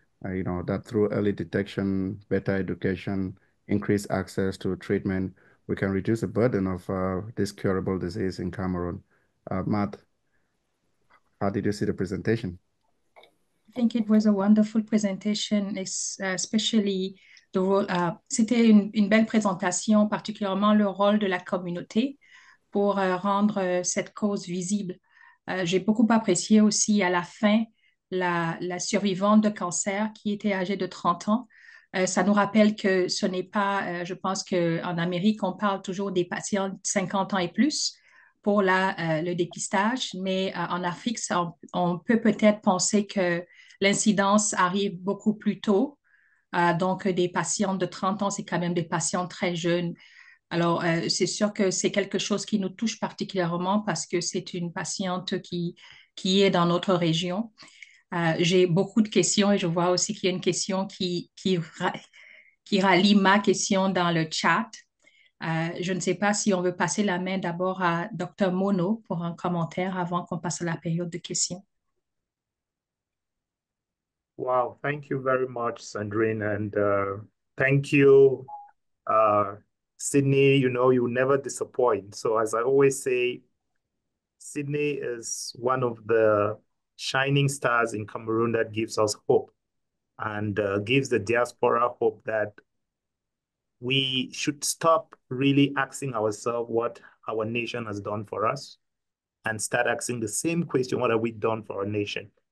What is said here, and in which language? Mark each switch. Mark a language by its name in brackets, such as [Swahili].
[English] That through early detection, better education, increased access to treatment, we can reduce the burden of this curable disease in Cameroon. Matt, how did you see the presentation? I think it was a wonderful presentation, especially the role. [French] C'était une belle présentation, particulièrement le rôle de la communauté pour rendre cette cause visible. J'ai beaucoup apprécié aussi à la fin la survivante de cancer qui était âgée de 30 ans. Ça nous rappelle que ce n'est pas, je pense qu'en Amérique, on parle toujours des patients de 50 ans et plus pour le dépistage, mais en Afrique, on peut peut-être penser que l'incidence arrive beaucoup plus tôt. Donc, des patients de 30 ans, c'est quand même des patients très jeunes. Alors, c'est sûr que c'est quelque chose qui nous touche particulièrement parce que c'est une patiente qui est dans notre région. J'ai beaucoup de questions et je vois aussi qu'il y a une question qui rallie ma question dans le chat. Je ne sais pas si on veut passer la main d'abord à Dr. Mono pour un commentaire avant qu'on passe à la période de questions. [English] Wow, thank you very much, Sandrine, and thank you Sidney, you never disappoint. So as I always say, Sidney is one of the shining stars in Cameroon that gives us hope and gives the diaspora hope that we should stop really asking ourselves what our nation has done for us and start asking the same question, what have we done for our nation?